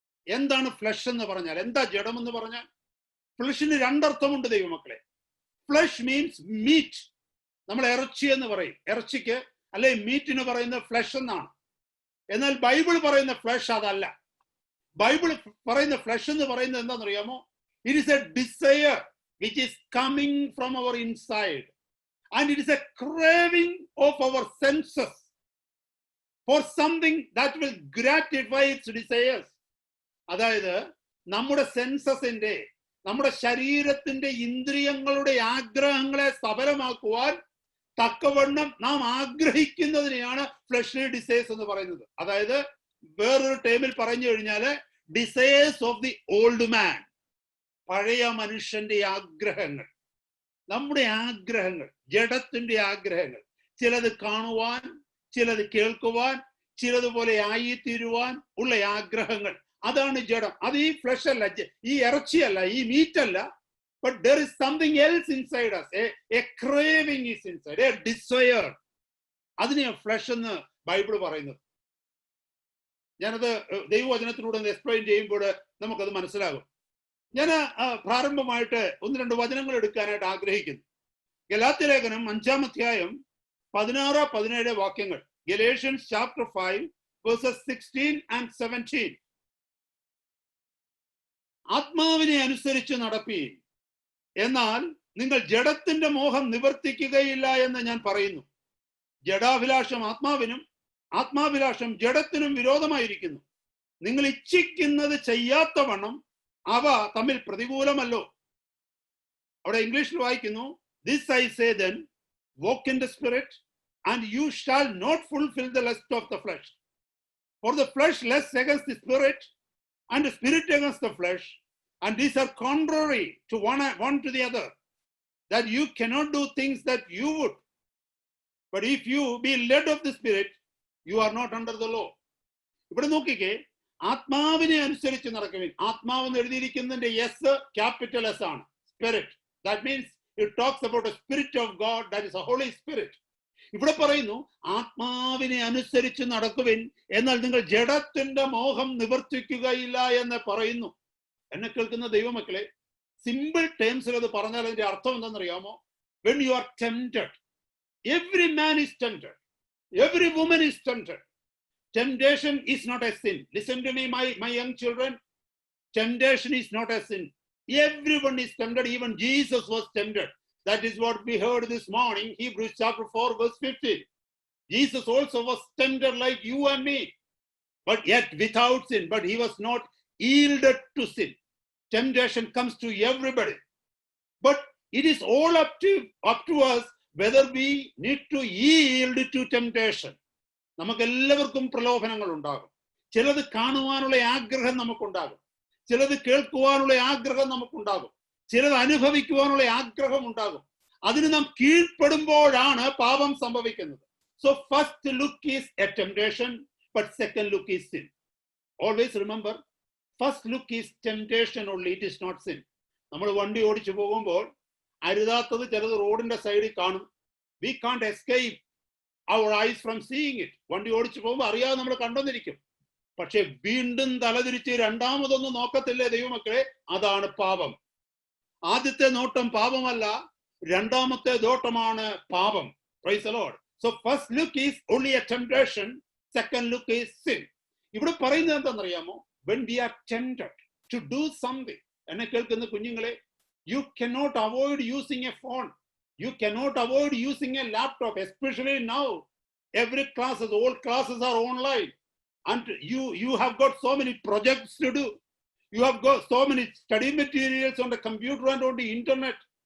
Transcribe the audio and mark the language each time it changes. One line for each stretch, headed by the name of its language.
Malayalam: എന്താണ് ഫ്ലഷ് എന്ന് പറഞ്ഞാൽ, എന്താ ജഡം എന്ന് പറഞ്ഞാൽ? ഫ്ലഷിന് രണ്ടർത്ഥമുണ്ട് ദൈവമക്കളെ.
English: Flesh means meat.
Malayalam: നമ്മൾ ഇറച്ചി എന്ന് പറയും, ഇറച്ചിക്ക് അല്ലെ മീറ്റിന് പറയുന്ന ഫ്ലഷ് എന്നാണ്. എന്നാൽ ബൈബിൾ പറയുന്ന ഫ്ലഷ് അതല്ല. ബൈബിൾ പറയുന്ന ഫ്ലഷ് എന്ന് പറയുന്നത് എന്താണെന്നറിയാമോ?
English: It is a desire which is coming from our inside, and it is a craving of our senses for something that will gratify its desires.
Malayalam: അതായത് നമ്മുടെ സെൻസസിന്റെ, നമ്മുടെ ശരീരത്തിന്റെ ഇന്ദ്രിയങ്ങളുടെ ആഗ്രഹങ്ങളെ സഫലമാക്കുവാൻ തക്കവണ്ണം നാം ആഗ്രഹിക്കുന്നതിനെയാണ് ഫ്ലഷ്ലി ഡിസയേഴ്സ് എന്ന് പറയുന്നത്. അതായത് വേറൊരു ടൈമിൽ പറഞ്ഞു കഴിഞ്ഞാൽ
English: desires of the old man,
Malayalam: പഴയ മനുഷ്യന്റെ ആഗ്രഹങ്ങൾ, നമ്മുടെ ആഗ്രഹങ്ങൾ, ജഡത്തിന്റെ ആഗ്രഹങ്ങൾ, ചിലത് കാണുവാൻ, ചിലത് കേൾക്കുവാൻ, ചിലതുപോലെ ആയിത്തീരുവാൻ ഉള്ള ആഗ്രഹങ്ങൾ, അതാണ് ജഡം. അത് ഈ ഫ്ലഷ് അല്ല, ഈ ഇറച്ചിയല്ല, ഈ മീറ്റ് അല്ല.
English: But there is something else inside us. A craving is inside, a desire.
Malayalam: അതിനെ ഫ്ലഷ് എന്ന് ബൈബിൾ പറയുന്നത്. ഞാനത് ദൈവവചനത്തിലൂടെ എക്സ്പ്ലെയിൻ ചെയ്യുമ്പോൾ നമുക്കത് മനസ്സിലാകും. ഞാൻ പ്രാരംഭമായിട്ട് 1-2 വചനങ്ങൾ എടുക്കാനായിട്ട് ആഗ്രഹിക്കുന്നു. ഗലാത്യ ലേഖനം 5-ാം അധ്യായം 16-17 വാക്യങ്ങൾ.
English: Galatians chapter 5 verses 16 and 17.
Malayalam: ആത്മാവിനെ അനുസരിച്ച് നടപ്പീൻ, എന്നാൽ നിങ്ങൾ ജഡത്തിന്റെ മോഹം നിവർത്തിക്കുകയില്ല എന്ന് ഞാൻ പറയുന്നു. ജഡാഭിലാഷം ആത്മാവിനും ആത്മാഭിലാഷം ജഡത്തിനും വിരോധമായിരിക്കുന്നു. നിങ്ങൾ ഇച്ഛിക്കുന്നത് ചെയ്യാത്തവണ്ണം അവ തമ്മിൽ പ്രതികൂലമല്ലോ. അവിടെ ഇംഗ്ലീഷിൽ വായിക്കുന്നു,
English: This I say then, walk in the spirit and you shall not fulfill the lust of the flesh. For the flesh lusts against the spirit and the spirit against the flesh, and these are contrary to one to the other, that you cannot do things that you would. But if you be led of the spirit, you are not under the law.
Malayalam: ഇവിടെ നോക്കിക്കേ, ആത്മാവിനെ അനുസരിച്ച് നടക്കുവിൻ. ആത്മാവെന്ന് എഴുതിയിരിക്കുന്നതിന്റെ S capital S ആണ്, spirit.
English: That means it talks about a spirit of God, that is a Holy Spirit.
Malayalam: ഇവിടെ പറയുന്നു ആത്മാവിനെ അനുസരിച്ച് നടക്കുവിൻ, എന്നാൽ നിങ്ങൾ ജഡത്തിന്റെ മോഹം നിവർത്തിക്കുകയില്ല എന്ന് പറയുന്നു. എന്നെ കേൾക്കുന്ന ദൈവമക്കളെ, സിമ്പിൾ ടേംസിൽ അത് പറഞ്ഞാൽ അതിന്റെ അർത്ഥം എന്താണെന്നറിയാമോ?
English: When you are tempted, every man is tempted, every woman is tempted. Temptation is not a sin. Listen to me, my young children. Temptation is not a sin. Everyone is tempted. Even Jesus was tempted. That is what we heard this morning, Hebrews chapter 4 verse 15. Jesus also was tempted like you and me, but yet without sin. But he was not yielded to sin. Temptation comes to everybody, but it is all up to us whether we need to yield to temptation.
Malayalam: നമുക്ക് എല്ലാവർക്കും പ്രലോഭനങ്ങൾ ഉണ്ടാകും. ചിലത് കാണുവാനുള്ള ആഗ്രഹം നമുക്കുണ്ടാകും, ചിലത് കേൾക്കുവാനുള്ള ആഗ്രഹം നമുക്കുണ്ടാകും, ചിലത് അനുഭവിക്കുവാനുള്ള ആഗ്രഹം ഉണ്ടാകും. അതിന് നാം കീഴ്പ്പെടുമ്പോഴാണ് പാപം സംഭവിക്കുന്നത്.
English: So first look is a temptation, but second look is sin. Always remember, first look is temptation only, it is not sin.
Malayalam: നമ്മൾ വണ്ടി ഓടിച്ചു പോകുമ്പോൾ അരുതാത്തത് ചിലത് റോഡിന്റെ സൈഡിൽ കാണും.
English: We can't escape our eyes from seeing it.
Malayalam: വണ്ടി ഓടിച്ചു പോകുമ്പോൾ അറിയാതെ നമ്മൾ കണ്ടെന്നിരിക്കും. പക്ഷെ വീണ്ടും തലതിരിച്ച് രണ്ടാമതൊന്നും നോക്കത്തില്ലേ ദൈവമക്കളെ? അതാണ് പാപം. ആദ്യത്തെ നോട്ടം പാപമല്ല, രണ്ടാമത്തെ നോട്ടമാണ് പാപം.
English: Praise the Lord. So first look is only a temptation, second look is sin.
Malayalam: ഇവിടെ പറയുന്നത് എന്താണെന്നറിയാമോ?
English: When we are tempted to do something,
Malayalam: എന്നെ കേൾക്കുന്ന കുഞ്ഞുങ്ങളെ,
English: you cannot avoid using a phone, you cannot avoid using a laptop, especially now every classes, all classes are online, and you have got so many projects to do, you have got so many study materials on the computer and on the internet.